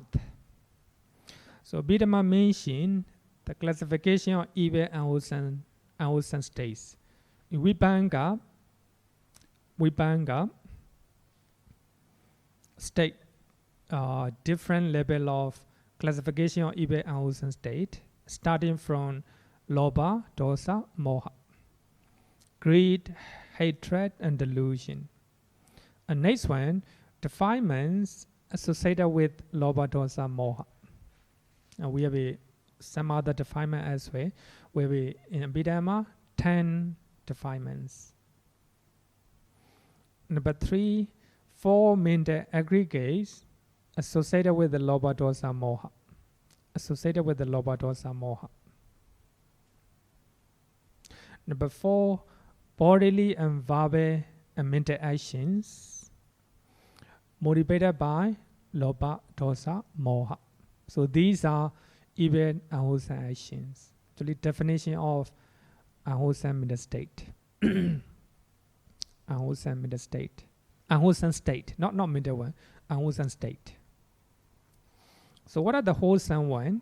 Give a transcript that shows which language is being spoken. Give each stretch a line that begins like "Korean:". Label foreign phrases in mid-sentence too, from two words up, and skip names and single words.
English: So Abhidhamma mentioned the classification of evil and wholesome states. In Vibhanga state different level of classification of evil and wholesome state, starting from
Pali: lobha, dosa, moha,
English: greed, hatred, and delusion. And next one, defilements associated with
Pali: lobha, dosa, moha.
English: And we have some other defilement as well, where we in Abhidhamma 10 defilements. Number 3, 4 mental aggregates associated with the
Pali: lobha, dosa, moha.
English: Number 4, bodily and verbal and mental actions motivated by
Pali: lobha, dosa, moha.
English: So these are evil and unwholesome actions. Actually, definition of unwholesome mental state. Unwholesome state, not mental one. Unwholesome state. So what are the wholesome one?